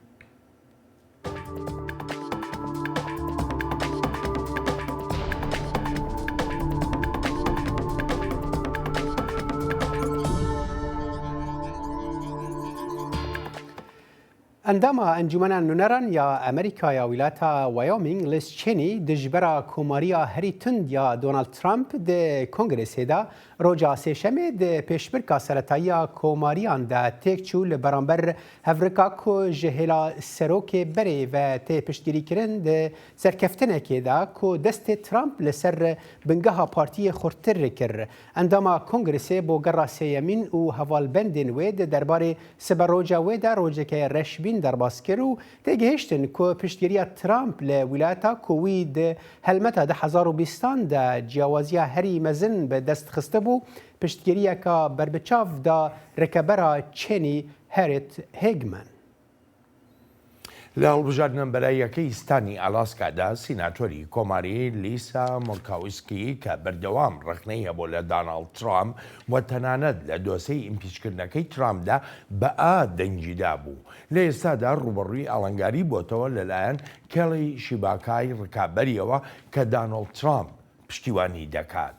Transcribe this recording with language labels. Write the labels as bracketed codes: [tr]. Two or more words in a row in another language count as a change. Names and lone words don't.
[ku] ئەنداما ئەنجومەنە نونەران یا ئەمریکا یا ویلاتە وایۆمینگ لێستچێنی دژبەرە کۆماریە هەری تند یا دۆنالد ترامپ دە کۆنگرێسێدا ڕۆژا سێشەمێ دە پێشبرکە سەرەتاییە کۆماریان دا تێک چوو لە بەرامبەر هەڤرکا کۆ ji hêla serokê berê ve tê piştgirîkirin di serkeftinekê da ku destê Trump li ser bingeha partiyê xurtir kir. Endama kongresê bo gera sêyemîn û hevalbendên wê di derbarê siberroca wê de rojeke reşbîn derbas kir û têgihiştin ku piştgiriya Trump li wilata ku wî di helmeta 2020 de ciyawaziya herî mezin bi dest xiste bû piştgiriyeka berbiçav da rekebera Çênî Harriet Hagman. [ckb] لە هەڵبژاردنە بەلایەکەی ستانی ئالاسکادا سیناتۆری کۆماری لیسا مۆرکاوسکی کە بەردەوام ڕخنەی هەبوو لە داناڵد ترامپ و تەنانەت لە دۆسەی ئیمپیچکردنەکەی ترامپدا بە دەنگیدا بوو. لە ئێستادا ڕوبەڕووی ئاڵنگاری بۆتەوە لەلایەن کێڵی شیباکای ڕکابەریەوە کە داناڵد ترامپ پشتیوانی دەکات.